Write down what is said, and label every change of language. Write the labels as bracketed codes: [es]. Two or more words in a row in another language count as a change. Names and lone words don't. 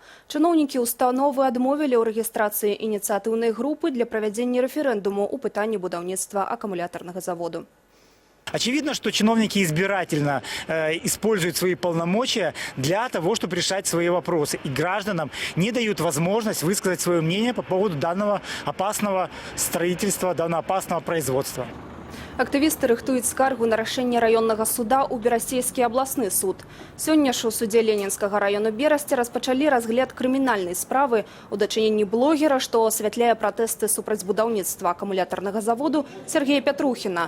[be] Чыноўнікі установы адмовілі ў рэгістрацыі ініцыятыўнай групы для правядзення рэферэндуму ў пытанні будаўніцтва аккумуляторнага заводу. [ru] Очевидно, что чиновники избирательно используют свои полномочия для того, чтобы решать свои вопросы. И гражданам не дают возможность высказать свое мнение по поводу данного опасного строительства, данного опасного производства. [be] Актывісты рыхтуюць скаргу на рашэнне раённага суда ў Берасцейскі абласны суд. Сёння ж у судзе Ленінскага району Берасця распачалі разгляд крымінальнай справы ў дачыненні блогера, што асвятляе пратэсты супраць будаўніцтва аккумуляторнага заводу Сергея Пятрухіна.